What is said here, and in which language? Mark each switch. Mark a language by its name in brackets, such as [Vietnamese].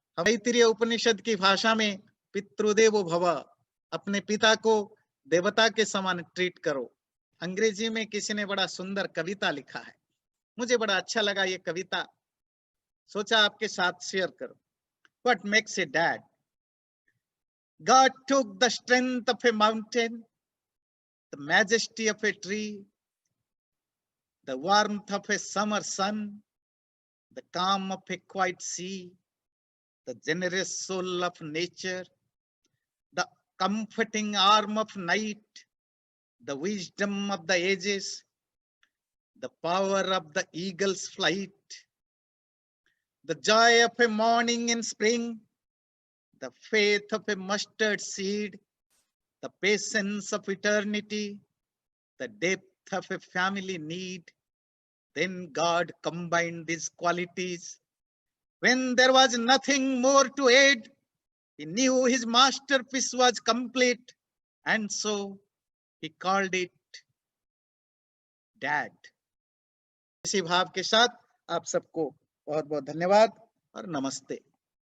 [Hindi] तैत्तिरीय उपनिषद की भाषा में पितृदेवो भव, अपने पिता को देवता के समान ट्रीट करो। अंग्रेजी में किसी ने बड़ा सुंदर कविता लिखा है, मुझे बड़ा अच्छा लगा ये कविता, सोचा आपके साथ शेयर करो। [English] What makes a dad? God took the strength of a mountain, the majesty of a tree, the warmth of a summer sun, the calm of a quiet sea, the generous soul of nature, the comforting arm of night, the wisdom of the ages, the power of the eagle's flight, the joy of a morning in spring, the faith of a mustard seed, the patience of eternity, the depth of a family need. Then God combined these qualities. When there was nothing more to add, he knew his masterpiece was complete, and so he called it Dad. [Hindi] इसी भाव के साथ आप सबको बहुत बहुत धन्यवाद और नमस्ते।